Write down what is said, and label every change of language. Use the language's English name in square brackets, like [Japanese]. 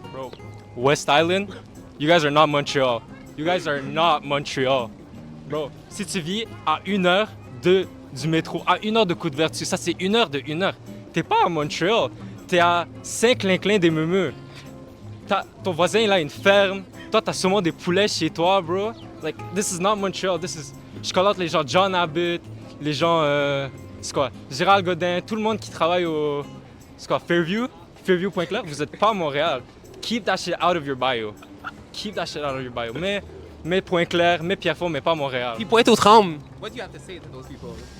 [English] Bro, West Island, you guys are not Montreal. You guys are not Montreal. [French] Bro, si tu vis à 1 heure du métro, à 1 heure de Côte-Vertu, ça c'est 1 heure de 1 heure. T'es pas à Montreal, t'es à Saint-Clinclin des Meumeux. Ton voisin il a une ferme, toi t'as sûrement des poulets chez toi, bro. [English] Like, this is not Montreal, [French] Je call out les gens John Abbott, les gens, c'est quoi, Gérald Godin, tout le monde qui travaille au, c'est quoi, Fairview.club, vous êtes pas à Montréal. [English] Keep that shit out of your bio. Keep that shit out of your bio. [French] Mais Pointe-Claire, mais Pierrefonds, mais pas Montréal. Puis Pointe-aux-Trembles. [English] What do you have to say to those people?